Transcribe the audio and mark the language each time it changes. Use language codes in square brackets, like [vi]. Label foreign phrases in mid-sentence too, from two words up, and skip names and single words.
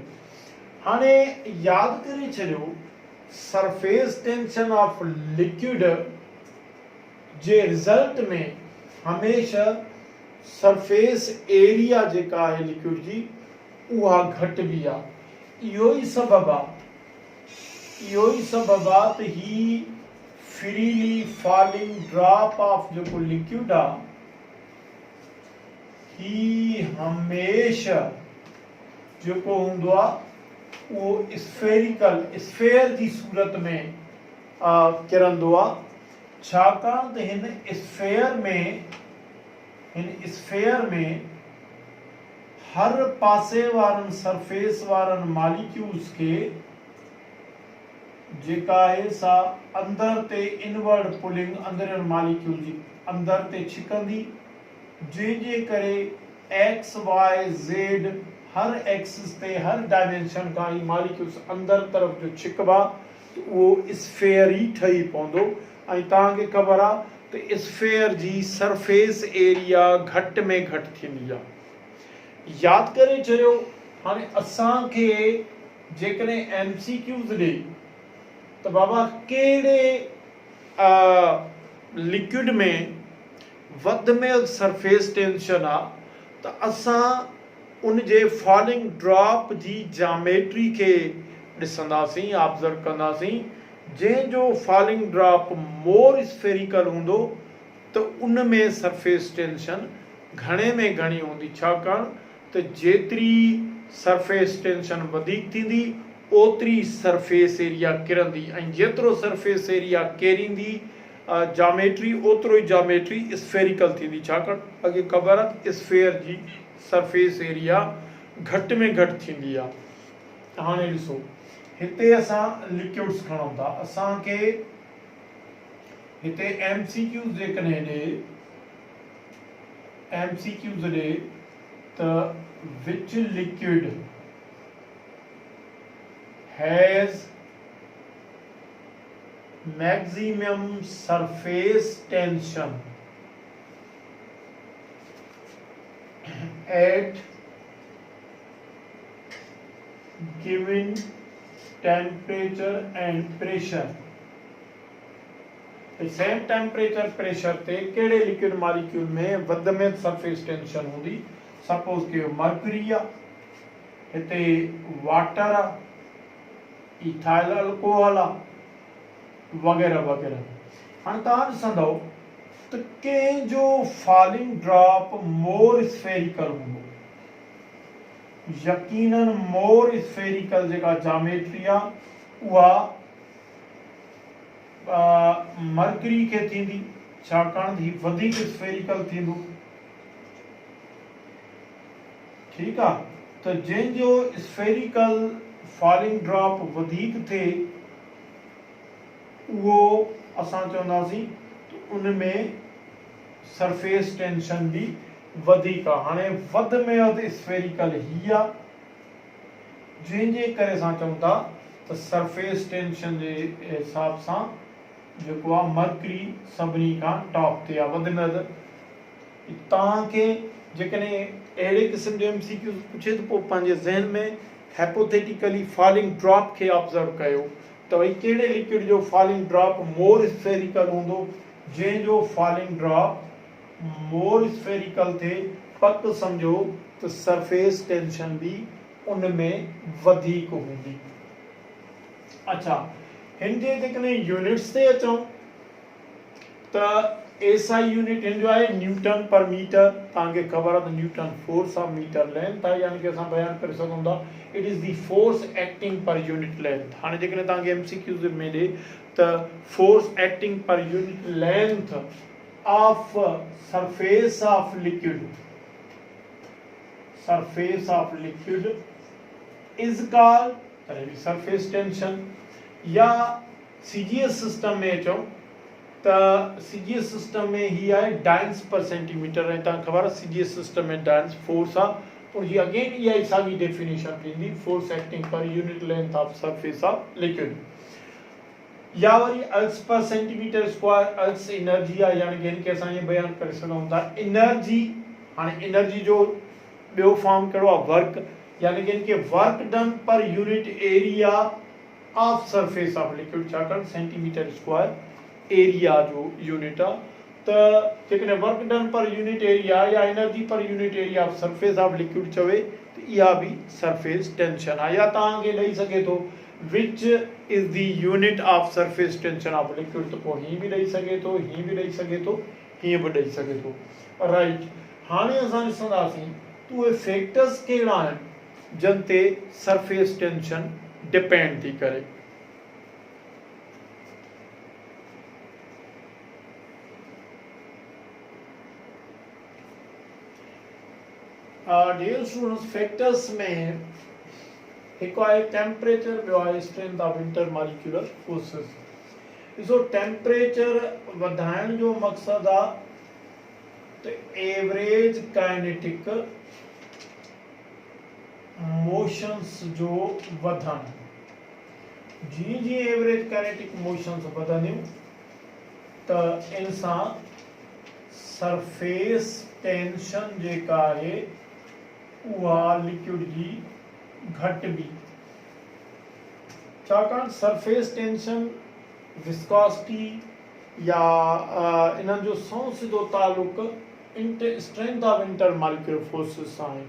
[sd] हाणे यादि करे छॾियो, [en] surface tension of liquid [sd] जे रिज़ल्ट में हमेशह [en] surface area [sd] जेका आहे लिक्विड जी, उहा घटिबी आहे। इहो ई सबबु आहे त ही [en] freely falling drop of [sd] जेको लिक्विड आहे, ही हमेशह जेको हूंदो आहे उहो स्फेयर जी सूरत में किरंदो आहे, छाकाणि त हिन स्फेयर में हर पासे वारनि सरफेस वारनि मॉलिक्यूल्स खे जेका आहे सा अंदर ते [en] inward pulling [sd] अंदर मॉलिक्यूल जी अंदर ते छिकंदी, जंहिंजे करे [en] x y z [sd] हर एक्सिस ते हर डायमेंशन का ही मॉलिक्यूल्स अंदर तरफ जो छिकबा, [ur] تو وہ [sd] स्फेयर ही ठही पवंदो। ऐं तव्हांखे ख़बर आहे त स्फेयर जी सरफेस एरिया घटि में घटि थींदी आहे। यादि करे चयो, हाणे असांखे जेकॾहिं MCQs ॾे त बाबा कहिड़े लिक्विड में वध में सरफेस टेंशन आहे, त असां उन जे [en] falling drop [sd] जी जामेट्री खे ॾिसंदासीं, ऑब्ज़र्व कंदासीं। जंहिंजो [en] falling drop more spherical [sd] हूंदो त उन में [en] surface tension [sd] घणे में घणी हूंदी, छाकाणि त जेतिरी [en] surface tension [sd] वधीक थींदी ओतिरी [en] surface area [sd] किरंदी, ऐं जेतिरो [en] surface area [sd] केरींदी जामेट्री, ओतिरो ई जामेट्री स्फेरिकल थींदी, छाकाणि अॻे ख़बर आहे स्फेयर जी [en] surface area [sd] घटि में घटि थींदी आहे। हाणे ॾिसो, हिते असां लिक्विड्स खणूं था, असांखे हिते MCQs जेकॾहिं ॾे त [en] which liquid has maximum surface tension at given temperature and pressure. same temperature pressure [sd] ते कहिड़े लिक्विड मॉलिक्यूल में वध में [en] surface tension [sd] हूंदी। सपोज के मर्क्यूरी आहे, हिते वाटर आहे, इथाइल अल्कोहल आहे, वग़ैरह वग़ैरह। हाणे तव्हां ॾिसंदव त कंहिंजो [en] falling drop more spherical [sd] हूंदो, यकीनन [en] more spherical [sd] जेका जामेट्री आहे उहा मर्करी खे थींदी, छाकाणि ही वधीक स्फेरिकल थींदो। ठीकु आहे, त जंहिंजो [en] spherical falling drop [sd] वधीक थिए उहो असां चवंदासीं उन में [en] surface tension [sd] भी वधीक आहे। हाणे वध में वधि स्फेरिकल ही आहे, जंहिंजे करे असां चऊं था त [en] surface tension [sd] जे हिसाब सां जेको आहे मर्करी सभिनी खां टॉप ते आहे, वध में वधि। तव्हांखे जेकॾहिं अहिड़े क़िस्म जो MCQ पुछे त पोइ पंहिंजे ज़हन में [en] hypothetically falling drop [sd] खे ऑब्ज़र्व कयो त भई कहिड़े लिक्विड जो [en] falling drop more spherical [sd] हूंदो। जंहिंजो [en] falling drop more spherical [sd] थिए पक सम्झो त [en] surface tension [sd] भी उन में वधीक हूंदी। अच्छा, हिन जे जेकॾहिं यूनिट्स ते अचूं त [en] SI unit [sd] हिन जो आहे [en] newton per metre. [sd] तव्हांखे ख़बर आहे त [en] newton force of metre length [sd] आहे, यानी कि असां बयान करे सघूं था [en] it is the force acting per unit length. [sd] हाणे जेकॾहिं तव्हांखे MCQ में ॾे त [en] force acting per unit length of surface of liquid, surface of liquid is called surface tension. [sd] या [en] CGS system [sd] में अचूं त [en] CGS system [sd] में ही आहे [en] dynes per centimetre, [sd] ऐं तव्हांखे ख़बर आहे [en] CGS system [sd] में [en] dynes force [sd] आहे। और ही अगेन इहा ई साॻी डेफिनेशन थींदी, [en] force acting per unit length of surface of liquid. [sd] या वरी [en] ergs per centimetre square, [sd] अल्स एनर्जी आहे, यानी कि हिनखे असां ईअं बयान करे सघूं था एनर्जी। हाणे एनर्जी जो ॿियो फॉर्म कहिड़ो आहे, [en] वर्क, [sd] यानी कि इनके [en] work done per unit area of surface of liquid, छाकाणि centimetre square area जो यूनिट आहे। [sd] त जेकॾहिं [en] work done per unit area या energy per unit area of surface of liquid [sd] चवे त इहा भी [en] surface tension आहे। [sd] या तव्हांखे ॾेई सघे थो [en] which is the unit of surface tension of liquid, [sd] त पोइ हीअ बि ॾेई सघे थो, हीअ बि ॾेई सघे थो, हीअं बि ॾेई सघे थो। राइट, हाणे असां ॾिसंदासीं त उहे फैक्टर्स कहिड़ा आहिनि जिन ते [en] surface tension depend [sd] थी करे। [en] dear students, फैक्टर्स [sd] में हिकु आहे [en] टेम्परेचर, [sd] ॿियो आहे [en] strength of intermolecular forces. [sd] ॾिसो, टेम्परेचर वधाइण जो मक़सदु आहे त [en] average kinetic motions [sd] जो वधण। जीअं जीअं [en] average kinetic motions [sd] वधंदियूं त इन सां [en] surface tension [sd] जेका आहे उहा लिक्विड जी घटिबी, छाकाणि [en] surface tension viscosity [sd] या इन्हनि जो सौ सिधो तालुक [en] strength of intermolecular forces [sd] सां आहे।